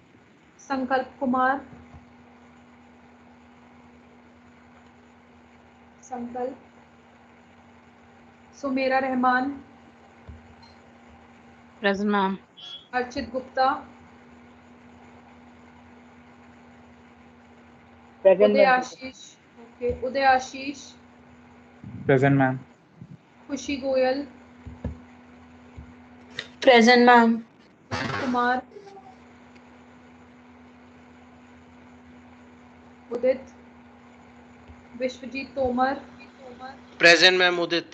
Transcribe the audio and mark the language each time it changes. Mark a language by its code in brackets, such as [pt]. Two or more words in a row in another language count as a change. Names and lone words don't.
[en] Sankalp Kumar, Sankalp, Sumera Rahman, Present, ma'am. Archit Gupta, Present, Uday ma'am. Ashish, okay, Uday Ashish, Present, ma'am. Khushi Goyal, Present, ma'am. Kumar, Udit, Vishwajit Tomar, Present, ma'am. Udit.